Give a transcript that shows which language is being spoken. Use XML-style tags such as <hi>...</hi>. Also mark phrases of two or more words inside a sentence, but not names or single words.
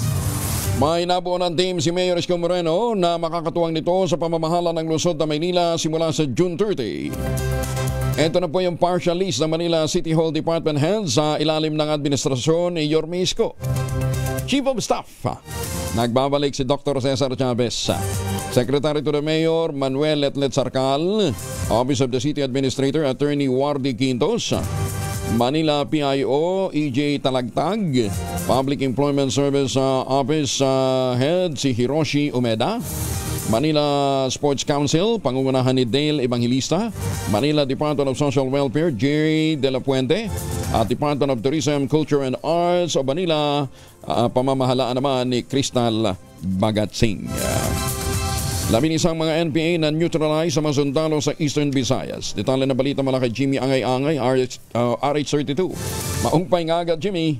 <tl>May nabuo ng team si Mayor Isko Moreno na makakatuwang nito sa pamamahala ng lungsod ng Maynila simula sa June 30. Ito na po yung partial list ng Manila City Hall Department Heads sa ilalim ng administrasyon ni Yorme Isko.</tl> <en>Chief of Staff,</en> <tl>nagbabalik si Dr. Cesar Chavez.</tl> <en>Secretary to the Mayor,</en> <tl>Manuel Letlet Sarcal. Office of the City Administrator, Attorney Wardy Quintos. Manila PIO, EJ Talagtag. Public Employment Service Office Head si Hiroshi Umeda. Manila Sports Council, pangungunahan ni Dale Evangelista. Manila Department of Social Welfare, Jerry De La Puente. At Department of Tourism, Culture and Arts of Manila, pamamahalaan naman ni Crystal Bagatsing. Labing-isang mga NPA na neutralize sa mga sundalo sa Eastern Visayas. Detalye na balita mula kay Jimmy Angay-Angay, RH32.</tl> <war>Maungpay nga agad, Jimmy.</war>